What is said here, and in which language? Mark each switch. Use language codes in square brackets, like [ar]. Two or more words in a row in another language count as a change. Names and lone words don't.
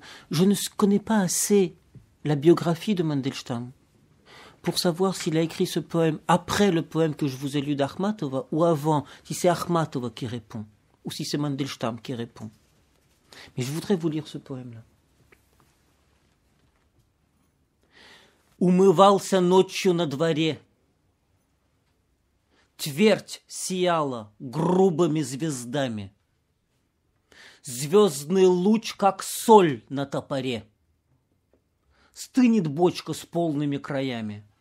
[fr] Je ne connais pas assez la biographie de Mandelstam pour savoir s'il a écrit ce poème après le poème que je vous ai lu d'Akhmatova ou avant, si c'est Akhmatova qui répond ou si c'est Mandelstam qui répond. Mais je voudrais vous lire ce poème-là. [ru] Умывался ночью на дворе. Твердь сияла грубыми звездами. Звездный луч, как соль на топоре. Стынет бочка с полными краями.